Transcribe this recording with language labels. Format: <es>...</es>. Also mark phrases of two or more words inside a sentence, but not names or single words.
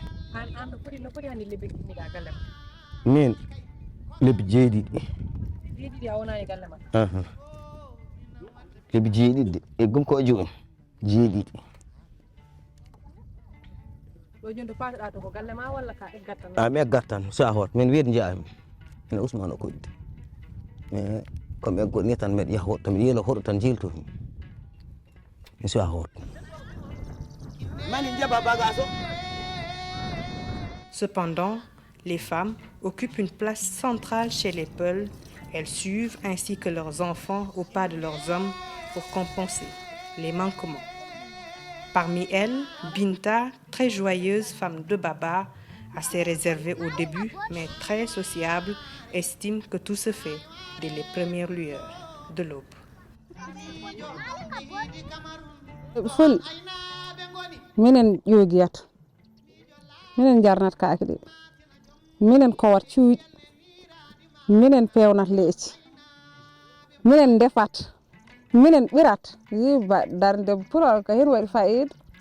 <ff>min lebbi jeeɗiɗi lebbi jeeɗiɗi e gom ko joni jeeɗiɗi mi eggat tan sa hot min wiide jaami ene Ousmane o koƴde</ff> <fr>mais comme</fr> <ff>eggot ni tan mbeɗa yaha hoɗo tan mbiɗa yiila hoɗo tan jiltomi mi suwa hoot.</ff> <fr>Cependant, les femmes occupent une place centrale chez les Peuls. Elles suivent ainsi que leurs enfants au pas de leurs hommes pour compenser les manquements. Parmi elles, Binta, très joyeuse femme de Baba, assez réservée au début mais très sociable, estime que tout se fait dès les premières lueurs de l'aube.</fr> <ff>Ful minen yogiyat minen jarnat kaake ɗe minen kowat cuuɗi minen pewnat leeci minen defat minen ɓirat yiba darde pulol ko hen waɗi fayida</ff>